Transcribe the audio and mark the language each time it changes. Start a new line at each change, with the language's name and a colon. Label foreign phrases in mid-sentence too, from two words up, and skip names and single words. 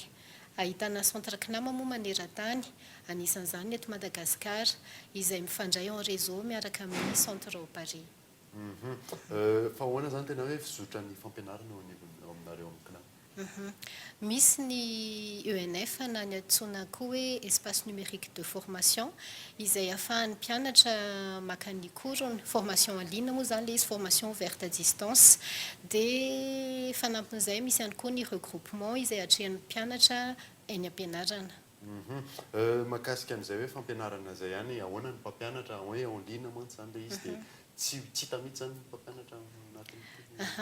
Malagasy: Ahitana centre KNAM moa maneran-tany, anisan'izany eto Madagasikara izay mifandray
French: en réseau
Malagasy: miaraka amin'ny centre ao Paris. Fa ahoana zany tena hoe fizotra ny fampianarana ao aminareo amin'ny KNAM? Misy ny ENF na ny antsoina koa hoe
French: espace numérique de formation
Malagasy: izay ahafahan'ny mpianatra maka ny
French: cours formation en ligne
Malagasy: moa zany le izy
French: formation ouverte à distance
Malagasy: dia fanampin'izay misy ihany koa ny regroupement izay atrehan'ny mpianatra eny am-pianarana. Mahakasika an'izay hoe fampianarana izay ihany ahoana ny mpampianatra hoe
French: en ligne
Malagasy: mantsy zany le izy dia tsy hita mihitsy zany ny mpampianatra